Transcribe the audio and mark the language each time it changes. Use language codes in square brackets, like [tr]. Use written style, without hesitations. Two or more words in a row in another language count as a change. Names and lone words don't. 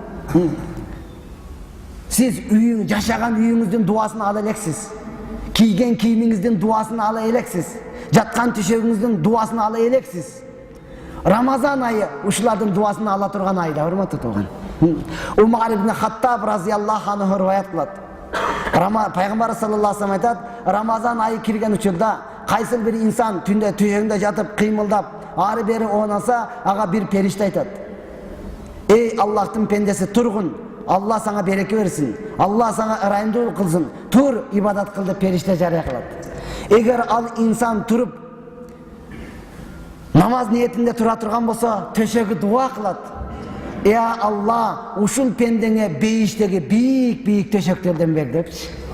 [ky] Сиз жашаган үйүңүздүн дуасын ала элексиз. Кийген кийимиңиздин дуасын ала элексиз. Жаткан түшөгүңүздүн дуасын ала элексиз. Рамазан айы ушулардын дуасын ала турган ай да, урматтуу тууган. Умар ибн Хаттаб [ar] رضي الله عنه [ky] риваят кылат. Пайгамбар [ar] صلى الله عليه وسلم [ky] айтат: Рамазан айы кирген учурда кайсы бир инсан түндө төшөгүндө жатып кыймылдап, ары бери оонаса, ага бир периште айтат: "Эй Аллахтын пендеси, тургун. Алла саңа береке берсин. Алла саңа ырайымдуулук кылсын. Тур, ибадат кыл" деп периште жарыя кылат. Эгер ал инсан туруп намаз ниетинде тура турган болсо, төшөгү дуа кылат: "Я Алла, ушул пендеңе бейиштеги бийик төшөктөрдөн бер" депчи.